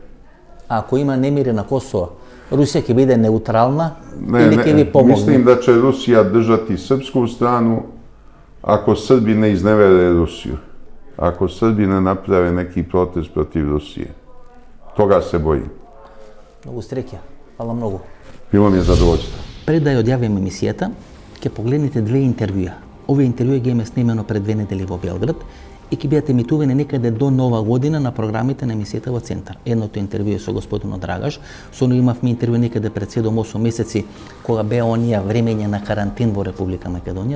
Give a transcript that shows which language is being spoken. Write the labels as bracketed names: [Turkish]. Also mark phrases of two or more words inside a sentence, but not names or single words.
[Serbian] A ako ima nemire na Kosovo, Rusija će biti neutralna ili će vi pomoći? Mislim da će Rusija držati srpsku stranu ako Srbi ne iznevere Rusiju. Ako Srbi ne naprave neki protest protiv Rusije. Toga se bojim. Mnogo sreća. Hvala mnogo. Bilo mi je zadovoljstvo. [Macedonian] Пред да ја одјавиме емисијата, ќе погледнете две интервјуа. Овие интервјуи ги имаме снимено пред 2 недели во Белград и ќе бидат емитувани некаде до Нова година на програмите на емисијата во Центар. Едното интервју е со господинот Драгаш, со него имавме интервју некаде пред 7-8 месеци, кога беа оние времења на карантин во Република Македонија.